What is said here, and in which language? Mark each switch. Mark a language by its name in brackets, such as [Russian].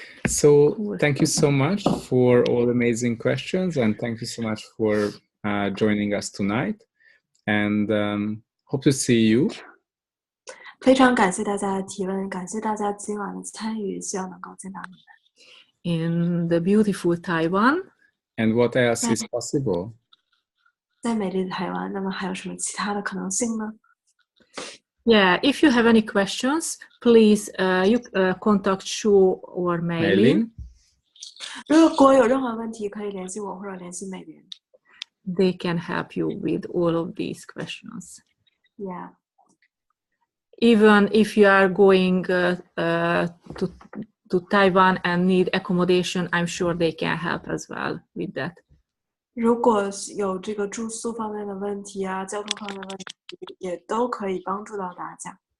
[English] So thank you so much for all the amazing questions, and thank you so much for joining us tonight. And hope to see you. [Chinese] 非常感谢大家的提问，感谢大家今晚的参与，希望能够见到你们。 [English] In the beautiful Taiwan. And what else is possible? [Chinese] 在美丽的台湾，那么还有什么其他的可能性呢？ [English] Yeah, if you have any questions, please you contact Shu or Maylin. [Chinese] 如果有任何问题，可以联系我或者联系美莲。 [English] They can help you with all of these questions. Yeah. Even if you are going to Taiwan and need accommodation, I'm sure they can help as well with that. [Chinese] 如果有这个住宿方面的问题啊，交通方面的问题，也都可以帮助到大家。